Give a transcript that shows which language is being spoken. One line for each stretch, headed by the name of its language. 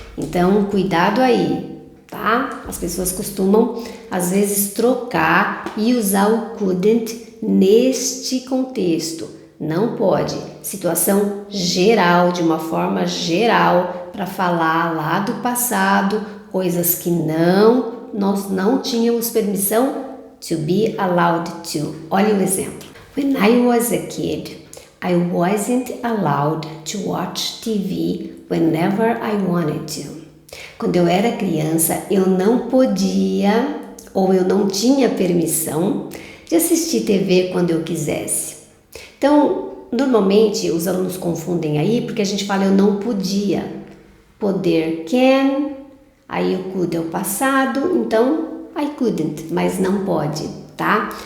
Portuguese: Então, cuidado aí, tá? As pessoas costumam, às vezes, trocar e usar o couldn't neste contexto. Não pode. Situação geral, de uma forma geral, para falar lá do passado, coisas que nós não tínhamos permissão
English: to be allowed to.
Portuguese: Olha o exemplo.
English: When I was a kid, I wasn't allowed to watch TV whenever I wanted to.
Portuguese: Quando eu era criança, eu não podia ou eu não tinha permissão de assistir TV quando eu quisesse. Então, normalmente os alunos confundem aí porque a gente fala eu não podia. Poder can, aí o could é o passado, então
English: I couldn't,
Portuguese: mas não pode, tá?